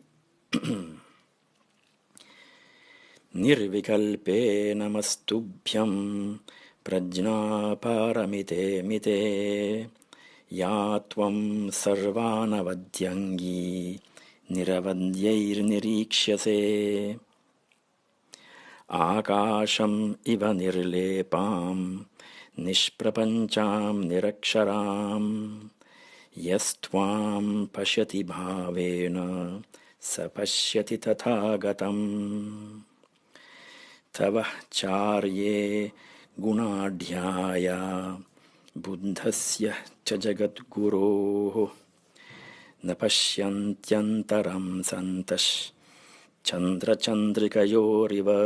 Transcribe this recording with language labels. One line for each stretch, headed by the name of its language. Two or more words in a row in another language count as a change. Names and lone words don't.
Sanskrit: ನಿರ್ವಿಕಲ್ಪೇ ನಮಸ್ತುಭ್ಯಂ ಪ್ರಜ್ಞಾಪಾರಮಿತೆ ಮಿತೆ ಯಾ ತ್ವಂ ಸರ್ವಾನವದ್ಯಂಗೀ ನಿರವದ್ಯೈರ್ನಿರೀಕ್ಷ್ಯಸೆ. ಆಕಾಶಂ ಇವ ನಿರ್ಲೇಪಾಂ ನಿಷ್ಪ್ರಪಂಚಾಂ ನಿರಕ್ಷರಾಂ ಯಸ್ತ್ವಾಂ ಪಶ್ಯತಿ ಭಾವೇನ ಸ ಪಶ್ಯತಿ ತಥಾಗತಂ. ತವ ಚಾರ್ಯೇ ಗುಣಾಢ್ಯಾಯ ಬುದ್ಧಸ್ಯ ಚ ಜಗದ್ಗುರೋಃ ನ ಪಶ್ಯಂತ್ಯಂತರಂ ಸಂತಃ ಚಂದ್ರಚಂದ್ರಿಕಯೋರಿವ.